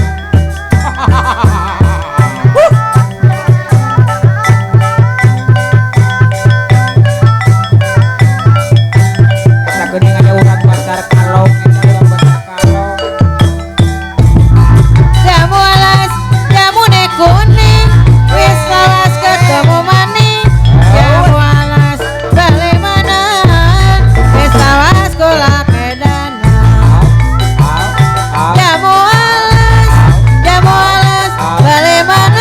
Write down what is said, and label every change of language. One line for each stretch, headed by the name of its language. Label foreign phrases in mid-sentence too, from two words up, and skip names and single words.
Sundanese: Eta geuning aya urat pasar kalong eta urat pasar kalong.
Javanese: Jamu alas, jamu ne kuning, wis lawas ketemu maning. Jamu alas, balik mana? Wis lawas kolak edanan. Jamu alas, balik mana?